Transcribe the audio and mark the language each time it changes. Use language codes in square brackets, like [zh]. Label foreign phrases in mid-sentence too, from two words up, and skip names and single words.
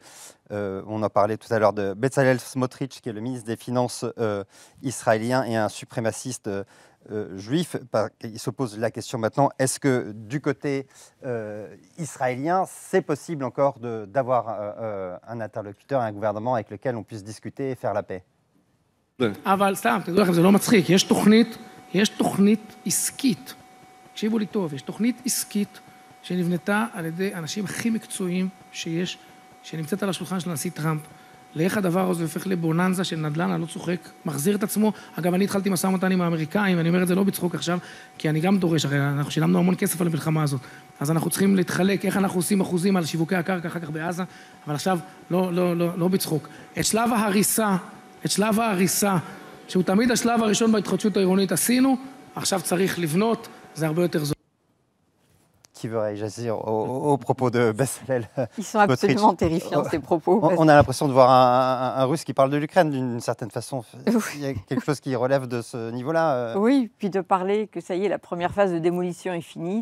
[fr] on en parlait tout à l'heure de Bezalel Smotrich, qui est le ministre des Finances israélien et un suprémaciste juif. Il se pose la question maintenant, est-ce que du côté israélien, c'est possible encore d'avoir un interlocuteur, un gouvernement avec lequel on puisse discuter et faire la paix? [he] אבל סתם, תדעו לכם, זה לא מצחיק, יש תוכנית עסקית, תקשיבו לי טוב, יש תוכנית עסקית שנבנתה על ידי אנשים הכי מקצועיים שיש, שנמצאת על השולחן של הנשיא טראמפ, לאיך הדבר הזה הופך לבוננזה של נדל"ן, אני לא צוחק, מחזיר את עצמו. אגב, אני התחלתי משא ומתן עם האמריקאים, ואני אומר את זה לא בצחוק עכשיו, כי אני גם דורש, הרי אנחנו שילמנו המון כסף על המלחמה הזאת, אז אנחנו צריכים להתחלק, איך אנחנו עושים אחוזים על שיווקי הקרקע אחר כך בעזה, אבל עכשיו לא בצחוק. את שלב ההריסה, שהוא תמיד השלב הראשון בהתחדשות העירונית עשינו, עכשיו צריך לבנות, זה הרבה יותר זול. [fr] Qui veut réagir aux propos de Bezalel Smotrich? Ils sont absolument terrifiants, ces propos. On a l'impression de voir un Russe qui parle de l'Ukraine d'une certaine façon. Il y a quelque chose qui relève de ce niveau-là. Oui, puis de parler que ça y est, la première phase de démolition est finie.